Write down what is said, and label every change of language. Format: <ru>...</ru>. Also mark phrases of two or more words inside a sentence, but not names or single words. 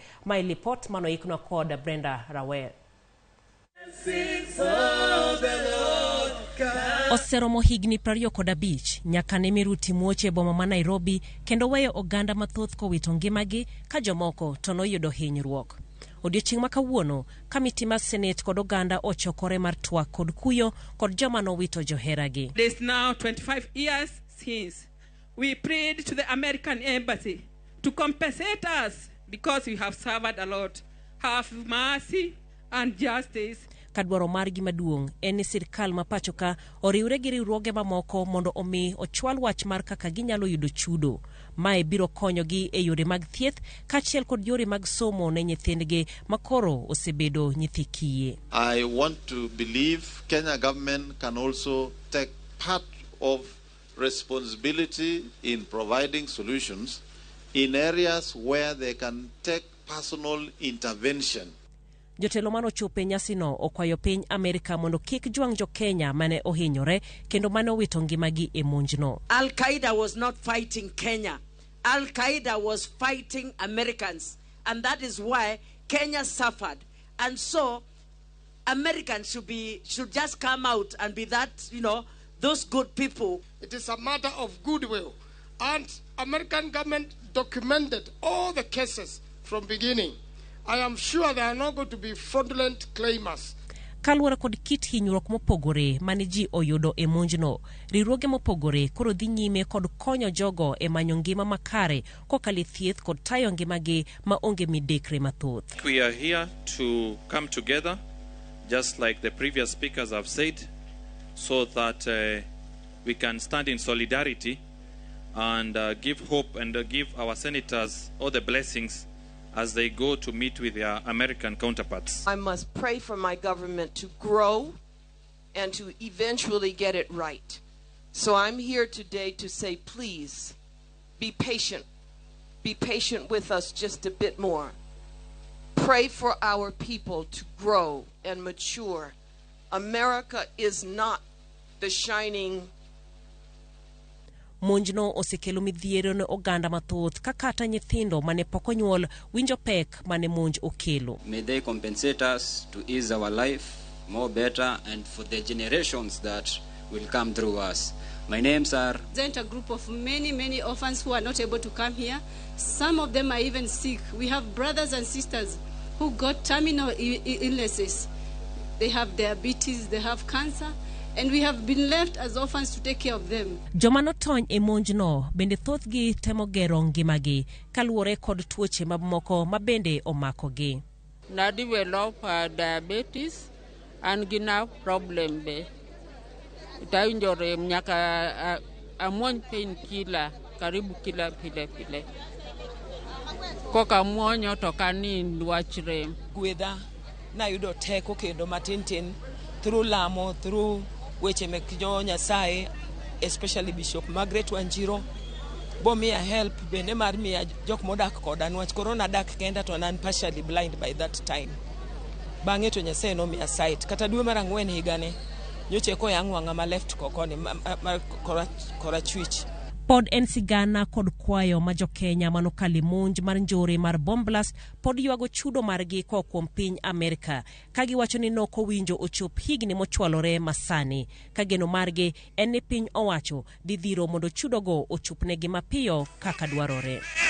<luo>Mai report manoikno kod Brenda Rawer. Oseromo higni 25 nyaka ne miruti muoche boma ma Nairobi kendo weyo oganda mathoth kowito ngimagi ka jomoko to noyudo hinyruok. Odiochieng' makawuono kamiti mar Senate kod oganda ochokore mar twak kod kuyo kod joma nowito joheragi.</luo> <en>It is now 25 years since we prayed to the American embassy to compensate us because we have suffered a lot. Have mercy and justice.</en> <luo>Kadwaro margi maduong' en ni sirkal ma pachoka oriwre gi riwruoge mamoko mondo omi ochwal wach mar kaka ginyalo yudo chudo. mae biro konyogi e yore mag thieth kaachiel kod yore mag somo ne nyithindgi makoro osebedo nyithi kiye.</luo> <en>I want to believe Kenya government can also take part of responsibility in providing solutions in areas where they can take personal intervention.</en> <luo>Jotelo mano chope nyasino okwayo piny Amerika mondo kik jwang jo Kenya mane ohinyore kendo mane owito ngimagi e monjno.</luo> <en>Al-Qaeda was not fighting Kenya. Al-Qaeda was fighting Americans, and that is why Kenya suffered. And so Americans should just come out and be that, those good people. It is a matter of goodwill, and American government documented all the cases from beginning. I am sure they are not going to be fraudulent claimers.</en> <luo>Kaluwore kod kit hinyruok mopogore mane ji oyudo e monjno, riwruoge mopogore koro dhi nyime kod konyo jogo e manyo ngima makare kokalo thieth kod tayo ngimagi ma onge midekre mathoth.</luo> <en>We are here to come together, just like the previous speakers have said, so that we can stand in solidarity and give hope and give our senators all the blessings as they go to meet with their American counterparts. I must pray for my government to grow and to eventually get it right. So I'm here today to say, please, be patient. Be patient with us just a bit more. Pray for our people to grow and mature. America is not the shining.</en> <luo>Monjno osekelo midhiero ne oganda mathoth kakata nyithindo mane pok onyuol winjo pek mane monj okelo.</luo> <en>May they compensate us to ease our life more better and for the generations that will come through us. My names are... Present a group of many orphans who are not able to come here. Some of them are even sick. We have brothers and sisters who got terminal illnesses. They have diabetes, they have cancer. And we have been left as orphans to take care of them.</en> <luo>Joma notony e monjno bende thothgi temo gero ngimagi kaluwore kod tuoche mamoko ma bende omakogi. Na</luo> <en>develop diabetes and</en> <luo>gina problem be. Itainjore nyaka amon pain</luo> <sw>kila karibu kila</sw> <luo>pile. Koka mwonyo to kani ndwachre. Gwedha na yudo teko kendo matin through lamo, through weche mek jo Nyasaye, especially Bishop Margaret Wanjiro, bo miya help bende mar miya jok modak koda nwach corona dak kenda to nan</luo> <en>partially blind by that time.</en> <luo>Bang'e to Nyasaye no miya sight. Kata dwe mar 4 higane nyoche ko yang wanga ma left kokoni kora chwich. Pod en sigana kod kwayo ma jo Kenya manokali monj mar njore mar Bomblas pod yuago chudo margi kwa kuom piny Amerika kagi wacho ni noko winjo ochop higni mochwalore masani kageno margi en ni piny owacho didhiro mondo chudogo ochupnegi mapiyo kaka dwarore.</luo>